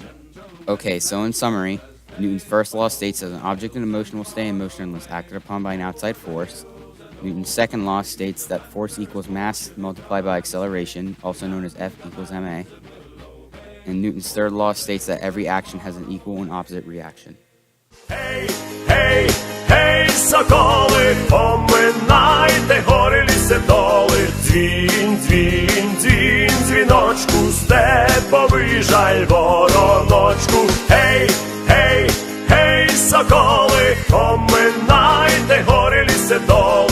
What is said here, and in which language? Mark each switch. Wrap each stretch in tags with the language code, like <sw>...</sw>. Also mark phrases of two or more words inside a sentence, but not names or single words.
<en>Okay, so in summary, Newton's first law states that an object in motion will stay in motion unless acted upon by an outside force. Newton's second law states that force equals mass multiplied by acceleration, also known as F equals ma. And Newton's third law states that every action has an equal and opposite reaction.</en> <uk>Hey, hey, hey, соколи, поминайте гори ліси доли. Дзвін, дзвін, дзвін, дзвіночку, степовий жаль вороночку. Hey, hey, hey, соколи, поминайте гори ліси доли.</uk>